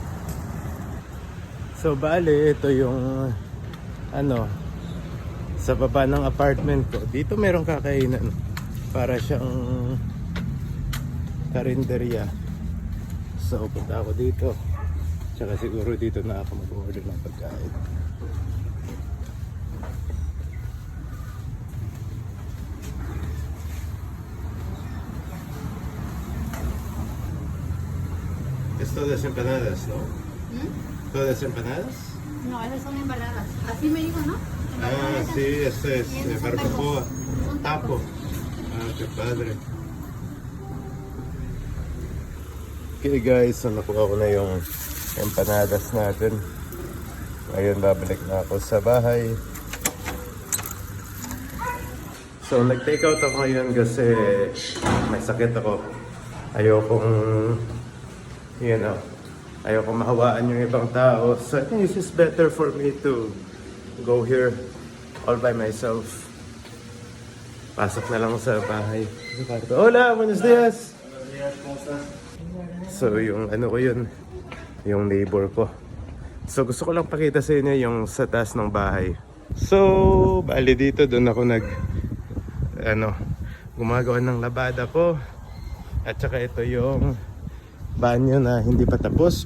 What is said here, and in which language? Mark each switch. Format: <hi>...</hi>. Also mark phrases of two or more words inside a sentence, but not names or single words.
<tl>So, bali, ito yung sa baba ng apartment ko. Dito merong kakainan. Para siyang karinderya. So, punta ako dito. Tsaka siguro dito na ako mag-order ng pagkain.</tl> <es>¿Es todas empanadas, no? ¿Todas empanadas? No, esas son embaradas. Así me dijo, ¿no? Ah, sí, este es barbacoa. Tapo. Ah, qué padre.</es> <en>Okay guys,</en> <tl>so nakuha ko na yung empanadas natin. Ngayon babalik na ako sa bahay. So nag-take out ako ngayon kasi may sakit ako. Ayokong ayokong mahawaan yung ibang tao.</tl> <en>So I think it's just better for me to go here all by myself.</en> <tl>Pasok na lang sa bahay.</tl> <es>Hola, buenos días!</es> <tl>So yung ko yun, yung neighbor ko. So gusto ko lang pakita sa inyo yung sa taas ng bahay. So, bali dito doon ako gumagawa ng labada ko. At saka ito yung banyo na hindi pa tapos.</tl>